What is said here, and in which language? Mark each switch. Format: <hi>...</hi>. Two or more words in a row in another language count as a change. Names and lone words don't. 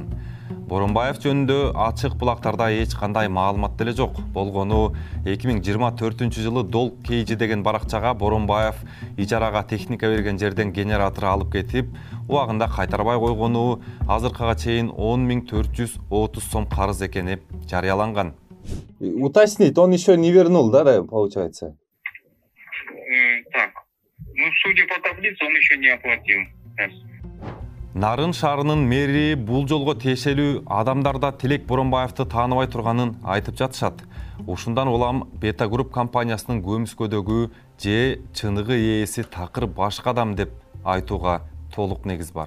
<ky>Боронбаев жөнүндө ачык булактарда эч кандай маалымат деле жок. Болгону 2024 жылы Долг Кейжи деген баракчага Боронбаев ижарага техника берген жерден генератор алып кетип, убагында кайтарбай койгону, азыркыга чейин 10.430 сом карыз экени жарыяланган.</ky> <ru>Уточнить, он еще не вернул, да, получается? Так, судя по таблице, он еще не оплатил.</ru> <ky>Нарын шаарынын мэри бул жолго тиешелүү адамдарда Тилек Боронбаевди тааныбай турганын айтып жатышат. Ушундан улам Beta Group компаниясынын көмүскөдөгү же чыныгы ээси такыр башка адам деп айтууга толук негиз бар.</ky>